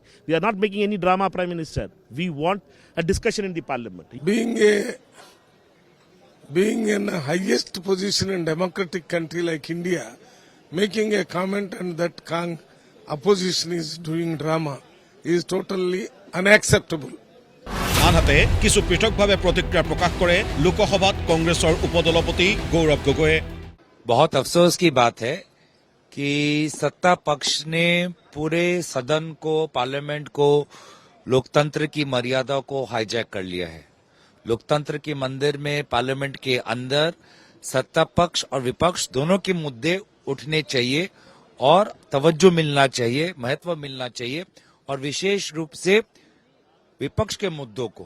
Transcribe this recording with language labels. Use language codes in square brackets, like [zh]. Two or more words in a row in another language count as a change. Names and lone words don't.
[en] We are not making any drama, Prime Minister. We want a discussion in the Parliament. Being in the highest position in democratic country like India, making a comment and that opposition is doing drama is totally unacceptable. [as] আনহাতে কিছু পৃথকভাৱে প্ৰতিক্ৰিয়া প্ৰকাশ কৰে লোকসভাত কংগ্ৰেছৰ উপদলপতি গৌৰৱ গগৈয়ে। [hi] बहुत अफसोस की बात है कि सत्ता पक्ष ने पूरे सदन को, पार्लियामेंट को, लोकतंत्र की मर्यादा को हाईजैक कर लिया है। लोकतंत्र के मंदिर में, पार्लियामेंट के अंदर सत्ता पक्ष और विपक्ष दोनों के मुद्दे उठने चाहिए और तवज्जो मिलना चाहिए, महत्व मिलना चाहिए, और विशेष रूप से विपक्ष के मुद्दों को।